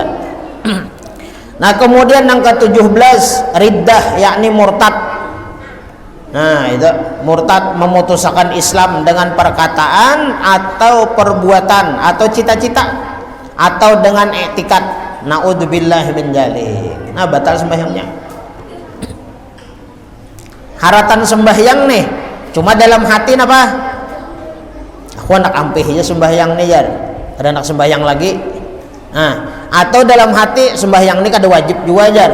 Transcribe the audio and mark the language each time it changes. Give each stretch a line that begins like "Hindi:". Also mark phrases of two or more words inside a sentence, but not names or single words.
Indonesian: Nah, kemudian yang ke-17 riddah, yakni murtad. Nah, itu murtad, memutuskan Islam dengan perkataan atau perbuatan atau cita-cita atau dengan i'tikad.
Arabic: نعوذ بالله من ذلك.
Banjar: Nah, batal sembahyangnya. Haratan sembahyang nih cuma dalam hati napa? Aku anak ampihnya sembahyang nih ya. Ada anak sembahyang lagi. Nah, atau dalam hati sembahyang ini kada wajib juga aja.